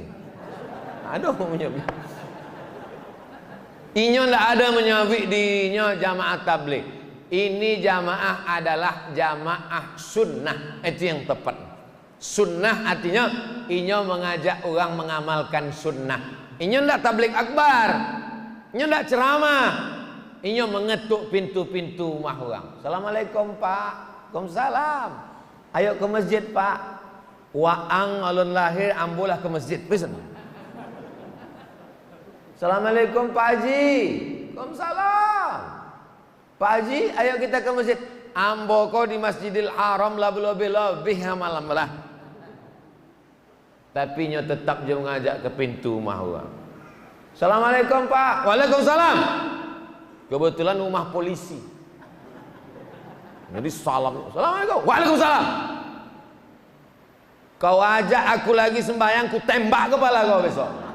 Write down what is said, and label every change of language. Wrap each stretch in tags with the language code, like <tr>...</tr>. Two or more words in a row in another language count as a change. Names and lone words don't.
<id>Aduh menyebut. Inyo ndak ada menyebut dirinya jamaah tabligh. Ini jamaah adalah jamaah sunnah. Itu yang tepat. Sunnah artinya inyo mengajak orang mengamalkan sunnah. Inyo ndak tabligh akbar. Inyo ndak ceramah. Inyo mengetuk pintu-pintu rumah orang. Assalamualaikum pak. Waalaikumsalam. Ayo ke masjid pak.</id> <min>Waang alun lahir ambulah ke masjid.</min> <id>Pesan. Assalamualaikum Pak Haji. Waalaikumsalam. Pak Haji, ayo kita ke masjid. Ambo kau di Masjidil Haram lah lebih malam lah. Tapi nyo tetap je mengajak ke pintu rumah orang. Assalamualaikum Pak. Waalaikumsalam. Kebetulan rumah polisi. Jadi salam. Assalamualaikum. Waalaikumsalam. Kau ajak aku lagi sembahyang, ku tembak kepala kau besok.</id>